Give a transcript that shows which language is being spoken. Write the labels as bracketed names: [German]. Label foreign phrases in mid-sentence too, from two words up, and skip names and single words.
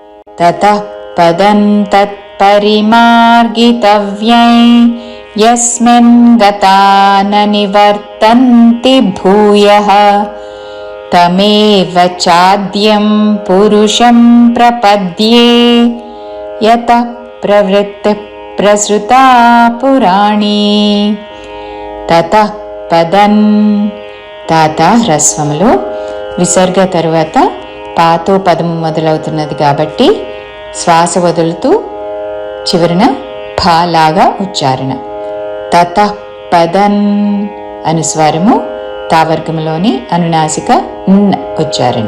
[Sanskrit] ततः पदं तत्परिमार्गितव्यै यस्मिन् गता न निवर्तन्ति भूयः तमेव चाद्यं पुरुषं प्रपद्ये यतः प्रवृत्तिः प्रसृता पुराणी। [Telugu] ततः పదన్ తాత హ్రస్వములో విసర్గ తరువాత పాతో పదము మొదలవుతున్నది కాబట్టి శ్వాస వదులుతూ చివరిన ఫా లాగా ఉచ్చారణ. తతః పదన్ అనుస్వారము తావర్గములోని అనునాసిక న్ ఉచ్చారణ.